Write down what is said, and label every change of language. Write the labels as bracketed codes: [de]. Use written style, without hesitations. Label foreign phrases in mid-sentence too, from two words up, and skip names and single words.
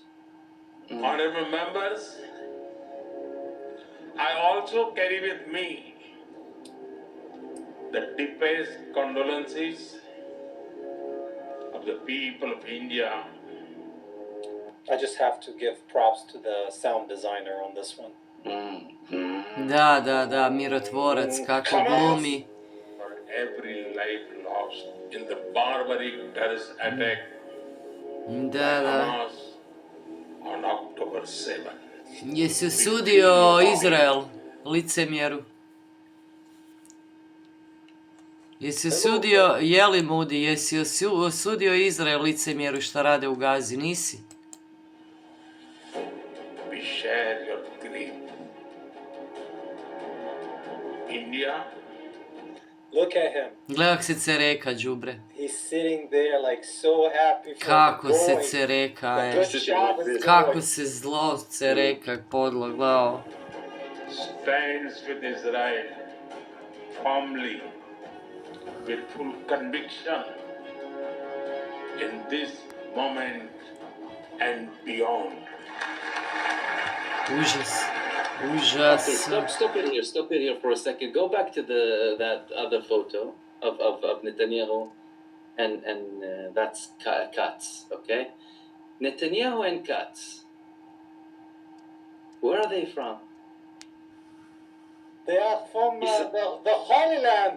[en] Honorable members, I also carry with me the deepest condolences of the people of India. I just have to give props to the sound designer on this one. [hr] Da, mirotvorac, kako glumi. [en] For every life lost in the barbaric terrorist attack [hr] Da. [en] Hamas on October 7. [hr] Jesi osudio Izrael, licemjeru? Jesi osudio, jeli Mudi, jesi osudio Izrael, licemjeru, šta rade u Gazi, nisi? [en] We share your grief. India Look at him. [hr] Gledaj kak se cereka, đubre. [en] He's sitting there like so happy for [hr] Kako [en] the [hr] se [en] going. [hr] cereka, [en] The good Shabbos [hr] Kako [en] going. [hr] se zlo cereka, podlo, gledao. [en] Stands with Israel firmly, with full conviction in this moment and beyond. [hr] Užas. [en] Okay, [hr] Užas. [en] stop it here for a second. Go back to that other photo of Netanyahu and that's Katz, okay? Netanyahu and Katz. Where are they from? They are from the Holy Land.